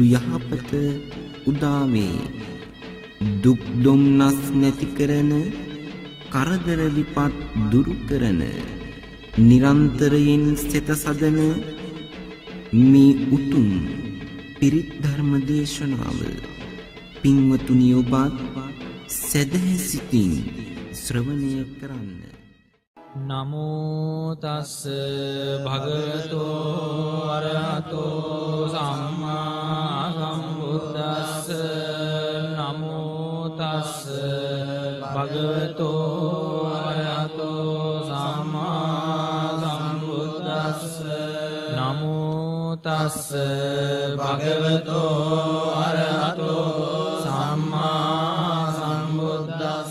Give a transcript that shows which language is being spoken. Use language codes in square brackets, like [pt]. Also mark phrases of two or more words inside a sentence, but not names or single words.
[si] යහපත උදාවේ දුක් දුම්නස් නැති කරන කරදර විපත් දුරු කරන නිරන්තරයෙන් සිත සදන මේ උතුම් පිරිත් ධර්ම දේශනාව පින්වතුනි ඔබත් සදහැ සිතින් ශ්‍රවණය කරන්න. [pi] නමෝ තස්ස භගවතෝ අරහතෝ සම්මා සම්බුද්දස්ස නමෝ තස්ස භගවතෝ අරහතෝ සම්මා සම්බුද්දස්ස නමෝ තස්ස භගවතෝ අරහතෝ සම්මා සම්බුද්දස්ස